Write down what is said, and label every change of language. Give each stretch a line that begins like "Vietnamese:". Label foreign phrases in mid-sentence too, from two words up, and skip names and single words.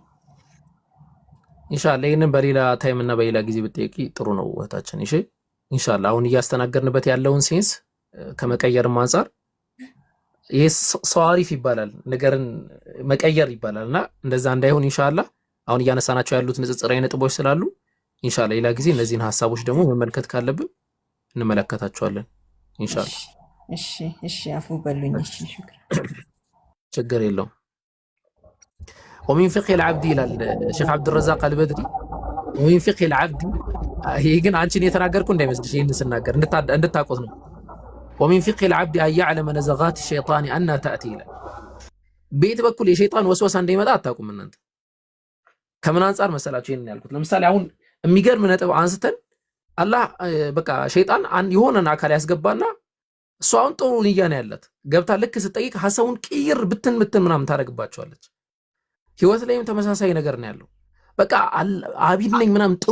Amharic: ኢንሻአላህ ይሄንን በሌላ ታይም እና በሌላ ጊዜ ብትጠይቂ ጥሩ ነው እህታችን። እሺ ኢንሻአላህ አሁን እያስተናገርንበት ያለውን ሴንስ ከመቀየርም አንፃር ይሄ ሰዋሪፍ ይባላል፣ ነገርን መቀየር ይባላልና እንደዛ እንዳይሆን ኢንሻአላህ አሁን እያነሳናቸው ያሉት ንጽጽራዊ ነጥቦች ስላሉ ኢንሻአላህ ሌላ ጊዜ እነዚህን ሐሳቦች ደግሞ መመልከት ካለብን እንመለከታቸዋለን ኢንሻአላህ። እሺ አፉ በሉኝ። እሺ ችግር የለውም።
Arabic: ومن فقه العبد الى الشيخ عبد الرزاق البدري ومن فقه العبد
Amharic: ይሄ ግን አንቺን የተናገርኩ እንዳይመስልሽ ይሄን ስናገር እንድታቆት ነው።
Arabic: ومن فقه العبد ان يعلم نزغات الشيطان ان تاتي الى
Amharic: ቤት በኩል የሸይጣን ወስወሳ እንደሚመጣ አታውቁም እናንተ። ከምን አንፃር መሰላችሁ ይሄን ያልኩት? ለምሳሌ አሁን የሚገርም ነጥብ አንስተን አላህ በቃ ሸይጣን የሆነን አካል ያስገባና እሷ አሁን ጥሩ ንያ ነው ያላት ገብታ ልክ ስትጠይቅ ሐሳቡን ቅይር ብትን ምናምን ታደርግባቸዋለች። ህይወት ላይም ተመሳሳይ ነገር ነው ያለው። በቃ አቢድ ነኝ ምናምን ጥሩ